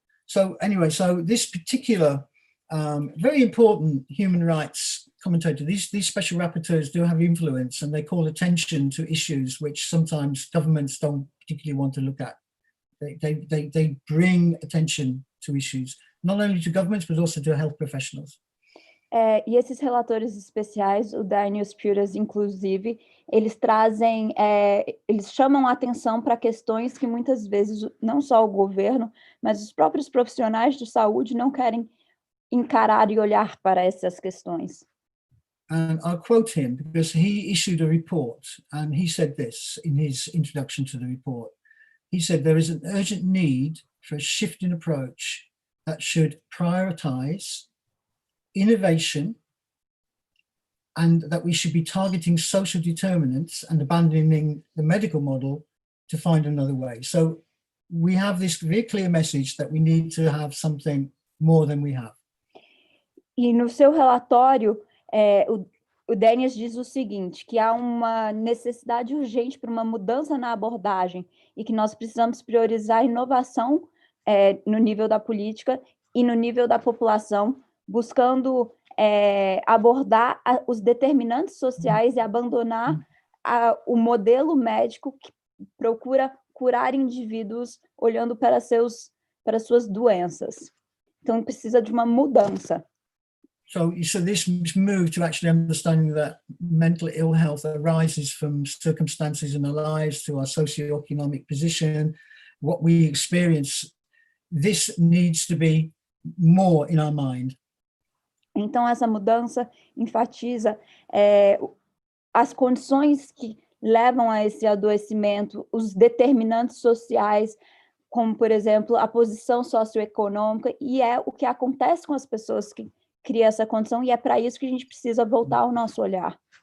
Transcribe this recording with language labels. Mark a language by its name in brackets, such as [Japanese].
[English] So anyway, so this particular very important human rights commentator, these special rapporteurs do have influence, and they call attention to issues which sometimes governments don't particularly want to look at. They bring attention to issues, not only to governments, but also to health professionals. [Portuguese] E esses relatores especiais, o Danius Puris, inclusive, eles trazem, eles chamam a atenção para questões que muitas vezes não só o governo, mas os próprios profissionais de saúde não querem encarar e olhar para essas questões. [English] And I'll quote him because he issued a report, and he said this in his introduction to the report. He said there is an urgent need for a shift in approach that should prioritize innovation, and that we should be targeting social determinants and abandoning the medical model to find another way. So we have this very clear message that we need to have something more than we have. [Portuguese] E no seu relatório, o Daniels diz o seguinte, que há uma necessidade urgente para uma mudança na abordagem e que nós precisamos priorizar a inovação no nível da política e no nível da população, buscando abordar os determinantes sociais e abandonar o modelo médico que procura curar indivíduos olhando para suas doenças. Então, precisa de uma mudança. [English] So this move to actually understanding that mental ill health arises from circumstances in our lives, to our socioeconomic position, what we experience, this needs to be more in our mind. [Portuguese] Então, essa mudança enfatiza as condições que levam a esse adoecimento, os determinantes sociais, como, por exemplo, a posição socioeconômica, e é o que acontece com as pessoas que criam essa condição, e é para isso que a gente precisa voltar o nosso olhar.